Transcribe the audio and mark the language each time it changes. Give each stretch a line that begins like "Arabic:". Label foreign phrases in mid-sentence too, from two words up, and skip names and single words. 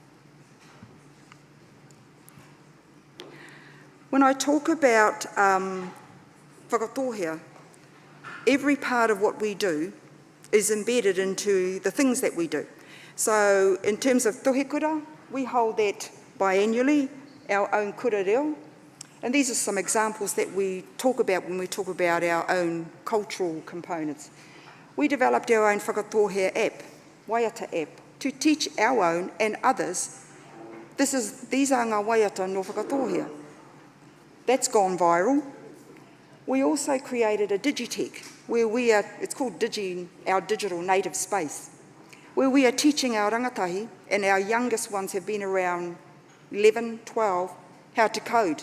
English: When I talk about whakatohea, every part of what we do is embedded into the things that we do. So in terms of tohekura, we hold that biannually, our own
Māori: kura reo.
English: And these are some examples that we talk about when we talk about our own cultural components. We developed our own whakatohea app, Waiata app, to teach our own and others.
Māori: These are ngā waiata no whakatohea.
English: That's gone viral. We also created a Digitech, where it's called our digital native space, where we are teaching our rangatahi, and our youngest ones have been around 11, 12, how to code.